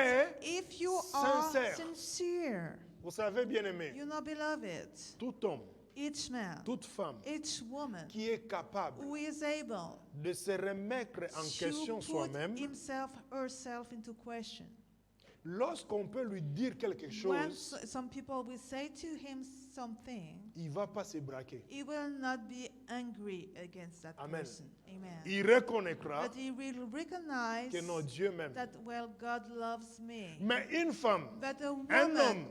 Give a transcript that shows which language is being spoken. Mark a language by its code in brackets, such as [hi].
[fr] es [en] If you are [fr] sincère. [en] sincere, [fr] Vous savez, bien-aimé, [en] you know, beloved, [fr] tout homme, [en] each man, [fr] toute femme [en] each woman [fr] qui est capable [en] who is able [fr] de se remettre en question [en] to put [fr] soi-même, [en] himself, herself into question. [fr] lorsqu'on peut lui dire quelque [en] When [fr] chose, [en] some people will say to him something, [fr] il ne va pas se braquer. [en] he will not be angry against that [fr] Amen. [en] person. Amen. [fr] Il reconnaîtra [en] But he will recognize [fr] que non, Dieu m'aime. [en] that, well, God loves me. [fr] Mais une femme, [en] But a [fr] un [en] woman, [fr] homme,